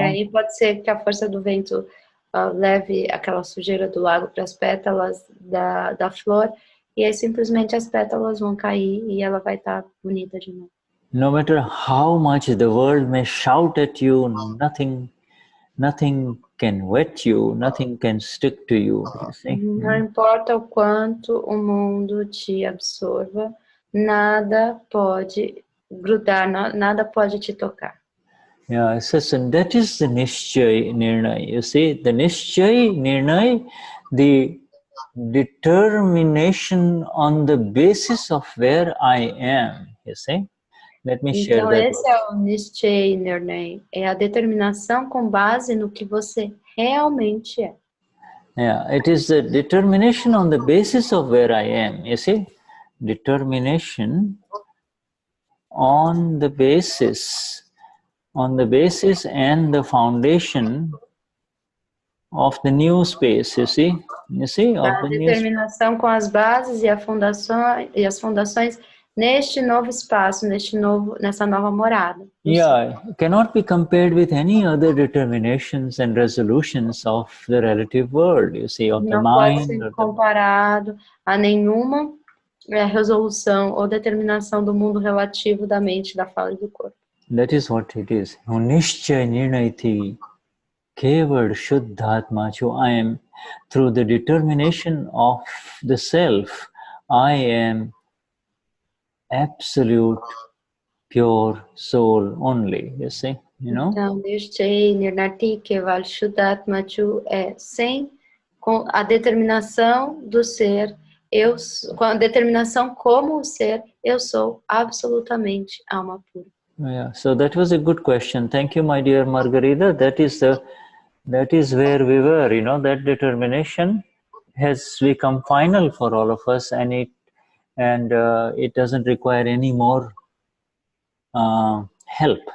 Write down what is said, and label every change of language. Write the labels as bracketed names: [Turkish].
[Portuguese] E aí pode ser que a força do vento leve aquela sujeira do lago para as pétalas da flor, e aí simplesmente as pétalas vão cair e ela vai estar bonita de novo. [English] No matter how much the world may shout at you, nothing can wet you, nothing can stick to you. You see? [Portuguese] Não importa o quanto o mundo te absorva, nada pode grudar, nada pode te tocar. [English] Yeah, it says, and that is the Nischay Nirnay. You see, the Nischay Nirnay, the determination on the basis of where I am. You see? Let me share [Portuguese] Então, [English] that. [Portuguese] esse é o Nischay Nirnay, é a determinação com base no que você realmente é. [English] Yeah, it is the determination on the basis of where I am. You see? Determination on the basis and the foundation of the new space, you see? [Portuguese] A determinação com as bases e as fundações neste novo espaço, nessa nova morada. [English] Yeah, it cannot be compared with any other determinations and resolutions of the relative world, you see, of the mind. [Portuguese] Não pode ser comparado a nenhuma resolução ou determinação do mundo relativo da mente, da fala e do corpo. [English] That is what it is. [Gujarati] Nishchay nirnaiti kevad Shuddhatma chu. [English] I am, through the determination of the self, I am absolute pure soul only, you see, [Portuguese] Então, [Gujarati] Nishchay nirnati kevad Shuddhatma chu [Portuguese] é com a determinação do ser, com a determinação como o ser, eu sou absolutamente alma pura. [English] Yeah, so that was a good question. Thank you, my dear Margarita. That is where we were, that determination has become final for all of us, and it doesn't require any more help.